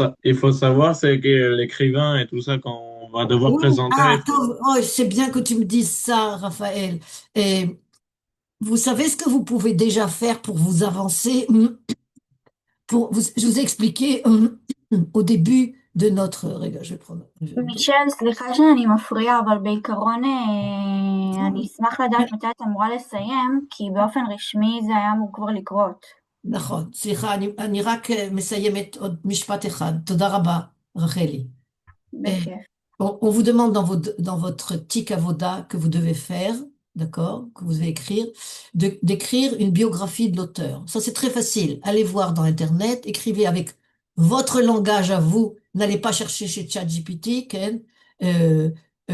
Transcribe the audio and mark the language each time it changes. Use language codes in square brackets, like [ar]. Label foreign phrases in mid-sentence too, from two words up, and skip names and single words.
[fr] Il faut savoir, c'est que l'écrivain et tout ça, quand on va devoir Oui, présenter, il faut... oh, c'est bien que tu me dises ça, Raphaël. Et vous savez ce que vous pouvez déjà faire pour vous avancer, je vous ai expliqué au début de notre... Regarde, je vais prendre... [he] מישל, סליחה שאני מפריעה, אבל בעיקרון אני אשמח לדעת מתי את אמורה לסיים, כי באופן רשמי זה היה אמור כבר לקרות. נכון, סליחה, אני רק מסיימת עוד משפט אחד. תודה רבה, רחלי. בכיף. [fr] On vous demande dans votre [he] תיק עבודה [fr] que vous devez faire, d'accord, que vous devez écrire, d'écrire une biographie de l'auteur. Ça, c'est très facile. Allez voir dans Internet, écrivez avec votre langage à vous. N'allez pas chercher chez ChatGPT, Ken.